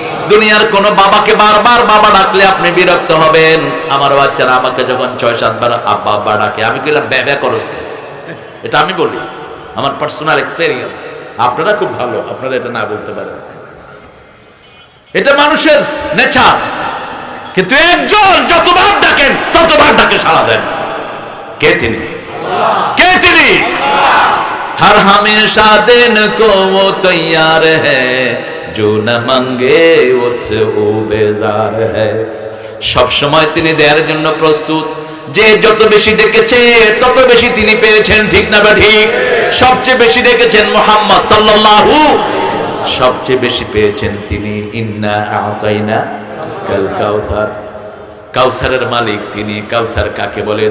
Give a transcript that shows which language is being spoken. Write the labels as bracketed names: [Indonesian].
[Bangla] দুনিয়ার কোন বাবাকে বারবার বাবা ডাকলে আপনি বিরক্ত হবেন। আমার বাচ্চারা আমাকে যখন 6-7 বার আব্বা আব্বা ডাকে, আমি কইলাম ব্যা করছে, এটা আমি বলি, আমার পার্সোনাল এক্সপেরিয়েন্স। আপনারা খুব ভালো, আপনারা এটা না বলতে পারেন, এটা মানুষের নেচার। কিন্তু একজন যতবার ডাকেন ততবার ডাকে সাড়া দেন। কে তিনি? কে তিনি? [Hindi] हर हमेशा दिन को वो तैयार है जो न मांगे उससे वो बेजार है। [Bangla] সব সময় তিনি দেওয়ার জন্য প্রস্তুত। যে যত বেশি ডেকেছে তত বেশি তিনি পেয়েছেন, ঠিক না ঠিক? সবচেয়ে বেশি ডেকেছেন মুহাম্মদ সাল্লাল্লাহু, সবচেয়ে বেশি পেয়েছেন তিনি। [Arabic] ইন্না আতাইনা কাল কাউসার, [Bangla] কাউসারের মালিক তিনি। কাউসার কাকে বলে?